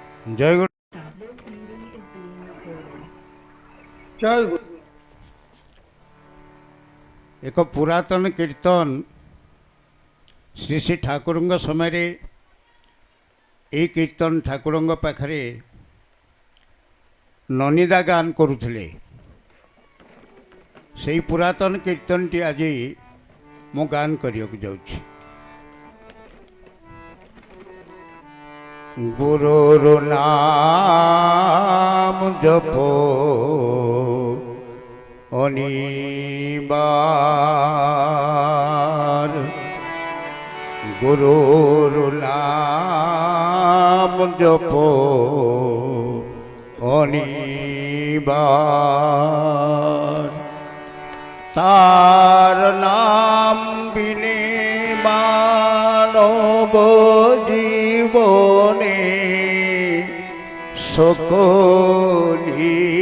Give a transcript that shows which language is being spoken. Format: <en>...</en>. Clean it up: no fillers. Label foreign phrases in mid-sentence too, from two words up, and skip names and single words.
<bn>জয় গুরু। জয় গুরু।</bn> <or>ଏକ ପୁରାତନ କୀର୍ତ୍ତନ ଶ୍ରୀ ଶ୍ରୀ ଠାକୁରଙ୍କ ସମୟରେ ଏହି କୀର୍ତ୍ତନ ଠାକୁରଙ୍କ ପାଖରେ ନନିଦା ଗାନ କରୁଥିଲେ। ସେହି ପୁରାତନ କୀର୍ତ୍ତନଟି ଆଜି ମୁଁ ଗାନ କରିବାକୁ ଯାଉଛି।</or> <bn>গুরুর নাম জপো অনিবার, গুরুর নাম জপ অনিবার, তার নাম বিনে মানব জীবনে সকলি</bn>